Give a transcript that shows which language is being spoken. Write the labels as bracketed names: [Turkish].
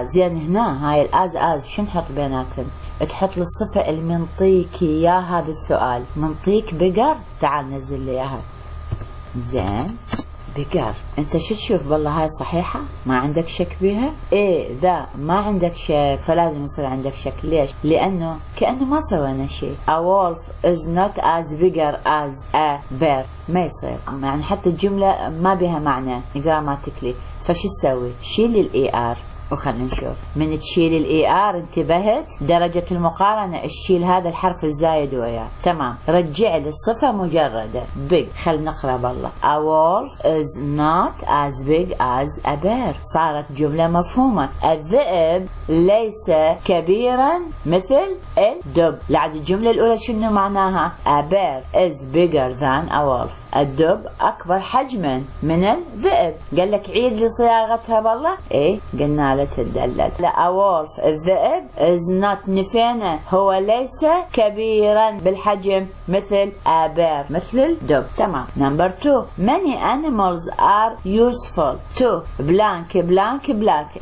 [Arabic] زين هنا هاي الاز شو نحط بيناتهم؟ تحط لي الصفة اللي منطيك اياها بالسؤال. منطيك بقر تعال نزل لي اياها. زين [English] bigger. [Arabic] انت شو تشوف؟ بالله هاي صحيحة؟ ما عندك شك بيها؟ إذا ما عندك شك فلازم يصير عندك شك. ليش؟ لأنه كأنه ما سوينا شيء. [English] A wolf is not as bigger as a bear. [Arabic] ما يصير، يعني حتى الجملة ما بها معنى grammatically. فشو تسوي؟ شيل الاي ار وخلنا نشوف. من تشيل الاي ار انتبهت درجة المقارنة، تشيل هذا الحرف الزايد وياه. تمام. رجع للصفة مجردة big. خل نقرأ بالله. [English] A wolf is not as big as a bear. [Arabic] صارت جملة مفهومة. الذئب ليس كبيرا مثل الدب. [English] لعد الجملة الأولى شنو معناها؟ A bear is bigger than a wolf. [Arabic] الدب أكبر حجما من الذئب. قال لك عيد لي صياغتها بالله. قلنا له تدلل. لا a wolf الذئب is not نفينا، هو ليس كبيرا بالحجم مثل a bear مثل الدب. [English] تمام. Number 2 many animals are useful to blank blank blank.